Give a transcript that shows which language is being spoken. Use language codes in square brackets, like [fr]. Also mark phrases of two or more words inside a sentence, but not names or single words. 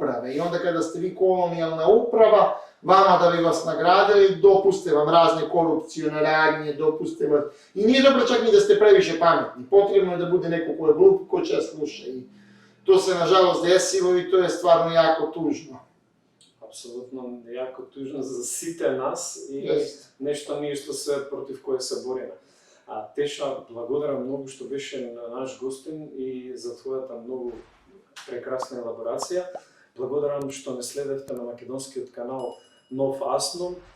[sr] I onda kada ste vi kolonijalna uprava, vama da bi vas nagradili, dopuste vam razne korupcione radnje, dopuste vam... I nije dobro čak ni da ste previše pametni, potrebno je da bude neko ko je glup, ko će sluša. I to se nažalost desilo i to je stvarno jako tužno. [mk] Апсолутно јако тужно за сите нас и нешто ние што се против кое се бориме. Теша, благодарам многу што беше на наш гостин и за твојата многу прекрасна елаборација. Благодарам што не следевте на македонскиот канал Нов Аснон.